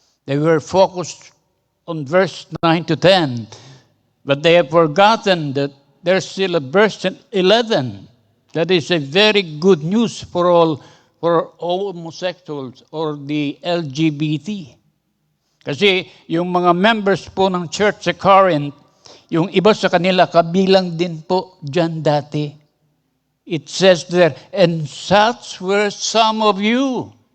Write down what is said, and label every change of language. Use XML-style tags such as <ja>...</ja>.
<en>They were focused on verse 9 to 10, but they have forgotten that there's still a verse 11 that is a very good news for all homosexuals or the LGBT.</en> <tl>Kasi yung mga members po ng church sa Corinth, yung iba sa kanila kabilang din po dyan dati.</tl> <en>It says there, and such were some of you.</en>